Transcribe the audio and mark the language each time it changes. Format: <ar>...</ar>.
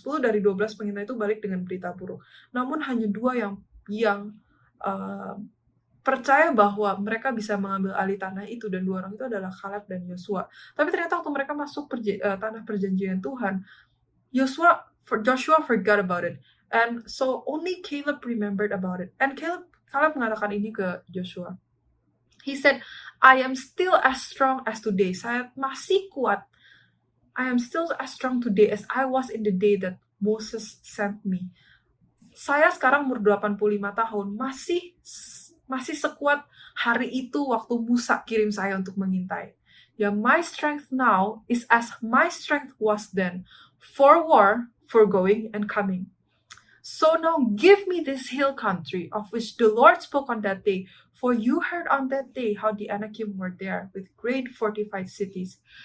<id>10 dari 12 pengintai itu balik dengan berita buruk. Namun hanya 2 yang percaya bahwa mereka bisa mengambil alih tanah itu, dan 2 orang itu adalah Kaleb dan Yosua. Tapi ternyata waktu mereka masuk tanah perjanjian Tuhan,</id> <en>Joshua forgot about it, and so only Caleb remembered about it. And</en> <id>Caleb mengatakan ini ke Joshua.</id> <en>He said, I am still as strong as today.</en> <id>Saya masih kuat.</id> <en>I am still as strong today as I was in the day that Moses sent me.</en> <id>Saya sekarang umur 85 tahun, masih sekuat hari itu waktu Musa kirim saya untuk mengintai.</id> <en>My strength now is as my strength was then, for war, for going and coming. So now give me this hill country of which the Lord spoke on that day, for you heard on that day how the Anakim were there with great fortified cities.</en>